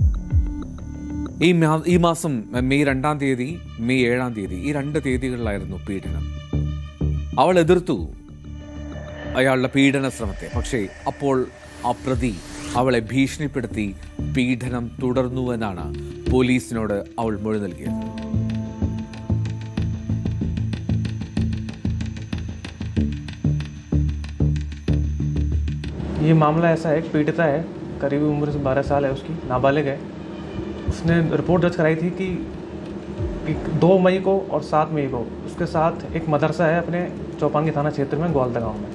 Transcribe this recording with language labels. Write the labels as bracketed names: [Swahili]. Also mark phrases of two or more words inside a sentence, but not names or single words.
[Malayalam] ഈ മാസം മെയ് 2-ാം തീയതി, മെയ് 7-ാം തീയതി, ഈ 2 തീയതികളിലായിരുന്നു പീഡനം. അവൾ എതിർത്തു അയാളുടെ പീഡന ശ്രമത്തെ. പക്ഷേ അപ്പോൾ ആ പ്രതി അവളെ ഭീഷണിപ്പെടുത്തി പീഡനം തുടർന്നുവെന്നാണ് പോലീസിനോട് അവൾ മൊഴി നൽകിയത്. [Hindi] ये मामला ऐसा है, एक पीड़िता है, करीब उम्र से 12 साल है, उसकी नाबालिग है. उसने रिपोर्ट दर्ज कराई थी कि 2 मई को और 7 मई को उसके साथ एक मदरसा है अपने चौपांगी थाना क्षेत्र में ग्वालदा गाँव में.